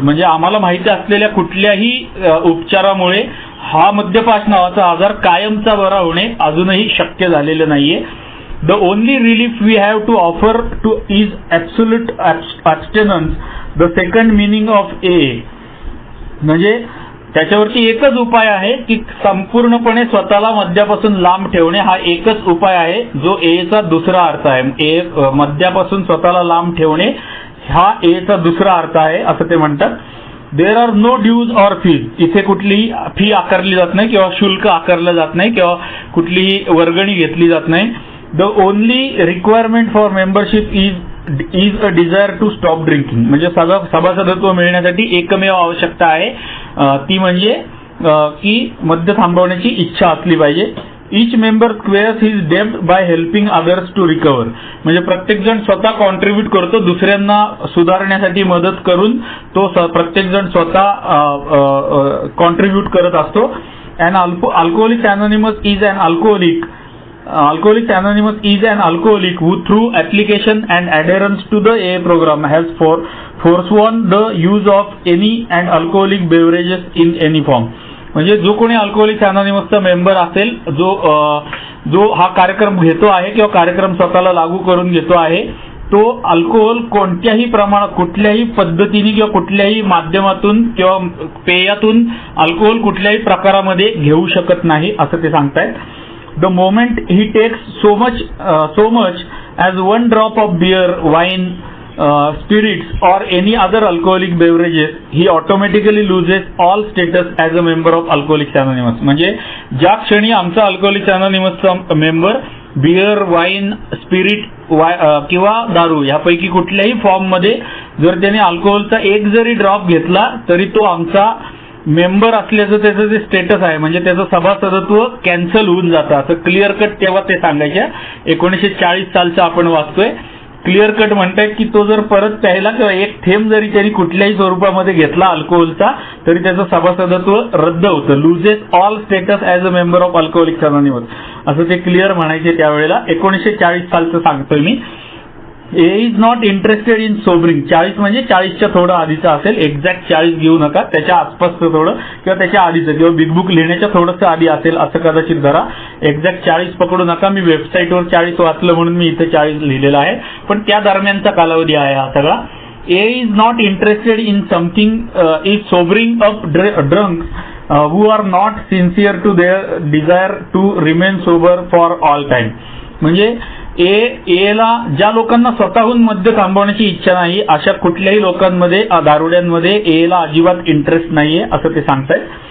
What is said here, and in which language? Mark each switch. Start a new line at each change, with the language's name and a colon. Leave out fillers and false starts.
Marathi: म्हणजे आम्हाला माहिती असलेल्या कुठल्याही उपचारामुळे हा मद्यपान नावाचा आजार कायमचा बरा होणे अजूनही शक्य झालेलं नाहीये.
English: The only relief we have to offer to is absolute abstinence, the second meaning of AA.
Marathi: म्हणजे त्याच्यावरती एकच उपाय आहे की संपूर्णपणे स्वतःला मद्यापासून लांब ठेवणे हा एकच उपाय आहे जो एचा दुसरा अर्थ आहे. मद्यापासून स्वतःला लांब ठेवणे हा एचा दुसरा अर्थ आहे असं ते म्हणतात.
English: There are no dues or fees.
Marathi: इथे कुठलीही फी आकारली जात नाही किंवा शुल्क आकारलं जात नाही किंवा कुठलीही वर्गणी घेतली जात नाही.
English: The only requirement for membership is a desire to stop drinking.
Marathi: म्हणजे सभासदत्व मिळण्यासाठी एकमेव आवश्यकता आहे ती म्हणजे की मद्य थांबवण्याची इच्छा असली पाहिजे.
English: Each member squares his debt by helping others to recover.
Marathi: म्हणजे प्रत्येक जण स्वतः कॉन्ट्रीब्यूट करतो दुसऱ्यांना सुधारण्यासाठी मदत करून तो प्रत्येक जण स्वतः कॉन्ट्रीब्यूट करत असतो.
English: And Alcoholics Anonymous is an alcoholic. Alcoholics Anonymous is an alcoholic who through application and adherence to the AA program has forsworn the use of any and alcoholic beverages in any form.
Marathi: म्हणजे जो कोणी alcoholics अनोनिमसचा member असेल, जो हा कार्यक्रम घेतो आहे किंवा कार्यक्रम स्वतःला लागू करून घेतो आहे, तो अल्कोहोल कोणत्याही प्रमाणात, कुठल्याही पद्धतीने किंवा कुठल्याही माध्यमातून किंवा पेयातून अल्कोहोल कुठल्याही प्रकारामध्ये घेऊ शकत नाही असं ते सांगतायत.
English: The moment he takes so much as one drop of beer, wine, spirits or any other alcoholic beverages, he automatically loses all status as a member of Alcoholics Anonymous.
Marathi: म्हणजे ज्या क्षणी आमचा Alcoholics Anonymousचा member beer, wine, spirit किंवा दारू यापैकी कुठल्याही form मध्ये जर त्याने अल्कोहोलचा एक जरी ड्रॉप घेतला तरी तो आमचा मेंबर असल्याचं त्याचं जे स्टेटस आहे म्हणजे त्याचं सभासदत्व कॅन्सल होऊन जातं. असं क्लिअर कट तेव्हा ते सांगायच्या. 1940 सालचं आपण वाचतोय. क्लिअर कट म्हणतायत की तो जर परत प्यायला किंवा एक थेंब जरी त्यांनी कुठल्याही स्वरूपामध्ये घेतला अल्कोहोलचा तरी त्याचं सभासदत्व रद्द होतं.
English: loses all status as a member of Alcoholics Anonymous
Marathi: असं ते क्लिअर म्हणायचे त्यावेळेला. 1940 सालचं सांगतोय मी.
English: A is not interested in sobering.
Marathi: 40 म्हणजे 40च्या थोडं आधीचं असेल, एक्झॅक्ट 40 घेऊ नका, त्याच्या आसपासचं थोडं किंवा त्याच्या आधीचं किंवा बिग बुक लिहिण्याच्या थोडंसं आधी असेल असं कदाचित धरा. एक्झॅक्ट 40 पकडू नका. मी वेबसाईटवर 40 वाचलं म्हणून मी इथे 40 लिहिलेलं आहे, पण त्या दरम्यानचा कालावधी आहे हा सगळा.
English: A is not interested in something is sobering up drunk who are not sincere to their desire to remain sober for all time.
Marathi: म्हणजे एला ज्या लोकांना स्वतःहून मद्य थांबवण्याची इच्छा नाही अशा कुठल्याही लोकांमध्ये, दारुड्यांमध्ये एला अजिबात इंटरेस्ट नाहीये असं ते सांगतायत.